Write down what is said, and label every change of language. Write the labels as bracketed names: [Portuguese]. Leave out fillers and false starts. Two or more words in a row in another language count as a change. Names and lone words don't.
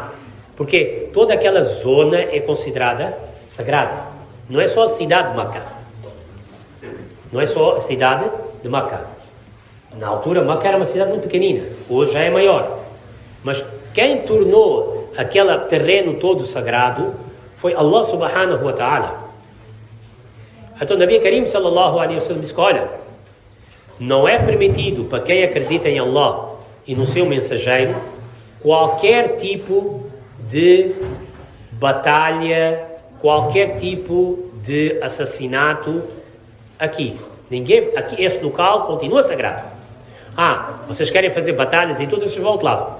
[Portuguese] Porque toda aquela zona é considerada sagrada. Não é só a cidade de Meca. Na altura, Meca era uma cidade muito pequenina. Hoje já é maior. Mas quem tornou aquele terreno todo sagrado foi [Arabic] الله سبحانه وتعالى. [Portuguese] Então o [Arabic] نبي كريم صلى الله عليه وسلم [Portuguese] disse, olha, não é permitido para quem acredita em Allah e no seu mensageiro qualquer tipo de batalha, qualquer tipo de assassinato aqui. Aqui, este local continua sagrado. Vocês querem fazer batalhas e tudo, vocês vão ao outro lado.